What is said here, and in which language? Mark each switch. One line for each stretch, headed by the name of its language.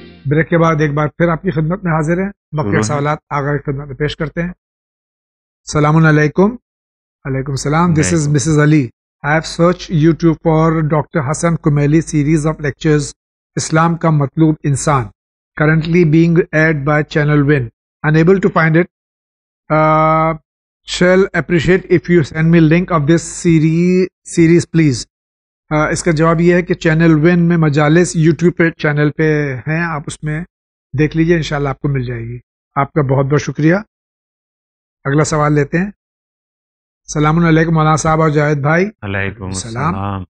Urdu: Break کے بعد ایک بار پھر آپ کی خدمت میں حاضر ہیں. بقیہ سوالات آگاہ کی خدمت میں پیش کرتے ہیں.
English: السلام علیکم. علیکم السلام. This is Mrs. Ali. I have searched YouTube for Dr. Hassan Kumaili series of lectures Islam ka Matloob Insan, currently being aired by Channel Win. Unable to find it. Shall appreciate if you send me link of this series please.
Urdu: اس کا جواب یہ ہے کہ channel one میں مجالس YouTube پہ channel پہ ہیں, آپ اس میں دیکھ لیجئے, انشاءاللہ آپ کو مل جائے گی. آپ کا بہت بہت شکریہ. اگلا سوال لیتے ہیں. السلام علیکم مولانا صاحب اور جاوید بھائی. علیکم السلام.